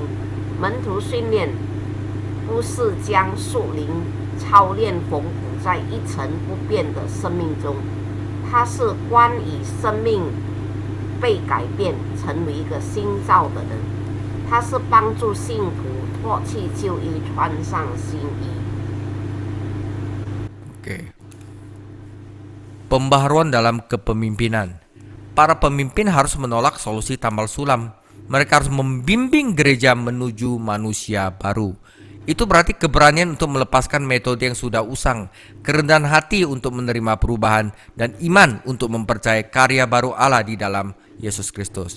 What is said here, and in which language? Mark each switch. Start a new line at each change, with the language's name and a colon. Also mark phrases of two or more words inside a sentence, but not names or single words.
Chinese: 门徒训练不是将属灵操练缝补在一成不变的生命中，它是关于生命被改变，成为一个新造的人。它是帮助信徒脱去旧衣，穿上新衣。
Indonesian: Pembaharuan dalam kepemimpinan. Para pemimpin harus menolak solusi tambal sulam. Mereka harus membimbing gereja menuju manusia baru. Itu berarti keberanian untuk melepaskan metode yang sudah usang, kerendahan hati untuk menerima perubahan, dan iman untuk mempercayai karya baru Allah di dalam Yesus Kristus.